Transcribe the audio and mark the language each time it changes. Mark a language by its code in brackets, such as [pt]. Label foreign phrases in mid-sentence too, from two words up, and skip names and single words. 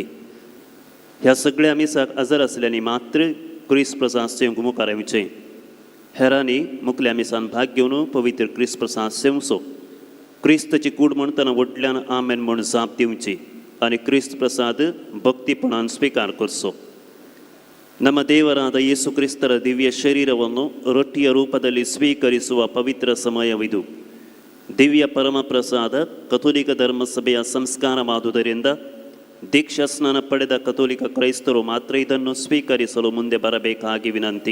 [kok] ह्या सगळ्या मिसाक आजार आसल्यांनी मात्र क्रिस्त प्रसाद सेवंक मुखार येवचें. हेरांनी मुखल्या मिसान भाग घेवन पवित्र क्रिस्त प्रसाद सेवचो. क्रिस्ताची कूड म्हणटना वटल्यान आमेन म्हूण जाप दिवची आनी क्रिस्त प्रसाद भक्तीपणान स्विकार करचो. [kn] ನಮ್ಮ ದೇವರಾದ ಯೇಸು ಕ್ರಿಸ್ತರ ದಿವ್ಯ ಶರೀರವನ್ನು ರೊಟ್ಟಿಯ ರೂಪದಲ್ಲಿ ಸ್ವೀಕರಿಸುವ ಪವಿತ್ರ ಸಮಯವಿದು. ದಿವ್ಯ ಪರಮಪ್ರಸಾದ ಕಥೋಲಿಕ ಧರ್ಮಸಭೆಯ ಸಂಸ್ಕಾರವಾದುದರಿಂದ ದೀಕ್ಷಾ ಸ್ನಾನ ಪಡೆದ ಕಥೋಲಿಕ ಕ್ರೈಸ್ತರು ಮಾತ್ರ ಇದನ್ನು ಸ್ವೀಕರಿಸಲು ಮುಂದೆ ಬರಬೇಕಾಗಿ ವಿನಂತಿ.